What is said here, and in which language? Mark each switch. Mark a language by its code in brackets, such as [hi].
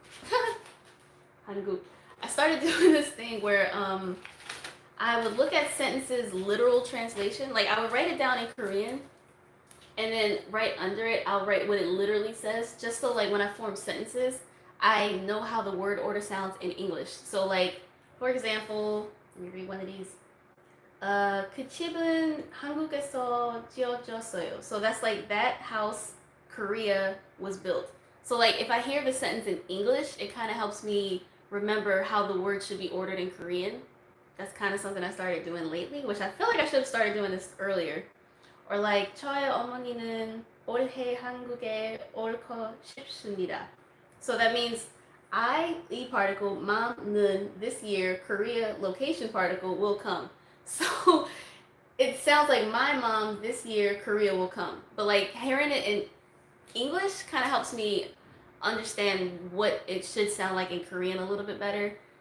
[en] I started doing this thing where I would look at sentences literal translation. Like I would write it down in Korean and then right under it I'll write what it literally says just so like when I form sentences I know how the word order sounds in English. So like for example, let me read one of these. [ko] 그 집은 한국에서 지어졌어요. [en] So that's like that house, Korea was built. So like if I hear the sentence in English, it kind of helps me remember how the word should be ordered in Korean. That's kind of something I started doing lately, which I feel like I should have started doing this earlier. Or like [ko] 저의 어머니는 올해 한국에 옳고 싶습니다. [en] So that means I, E particle, mom는 this year, Korea location particle will come. So it sounds like my mom this year, Korea will come. But like hearing it in English kind of helps me understand what it should sound like in Korean a little bit better.